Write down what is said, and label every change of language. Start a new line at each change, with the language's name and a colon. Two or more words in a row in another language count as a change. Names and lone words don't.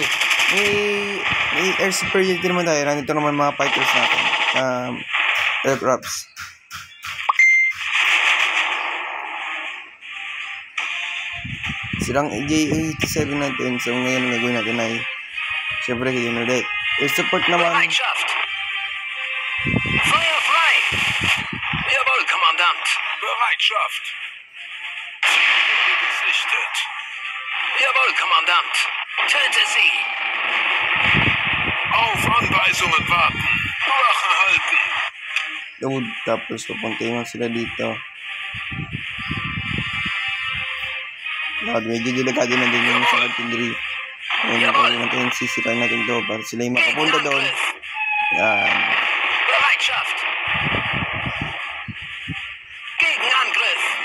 Filipino: May
English: air superiority
Filipino: naman tayo. Nandito naman mga fighters natin. Aircrafts. Silang J87 natin. So ngayon ang gagawin natin ay syempre yun ulit.
English: Air support naman.
German: Bereitschaft. Feuer frei. Jawohl, Kommandant. Bereitschaft. Ziellinie gesichtet. Jawohl, Kommandant. Töte sie. Auf Anweisungen warten. Wache halten.
English: Load.
Filipino: Tapos papuntayin sila dito. Medyo delikado na din yung sa artillery. Ngayon natin sisirain natin to para sila yung makapunta doon. Yan.
German: Bereitschaft. Gegenangriff.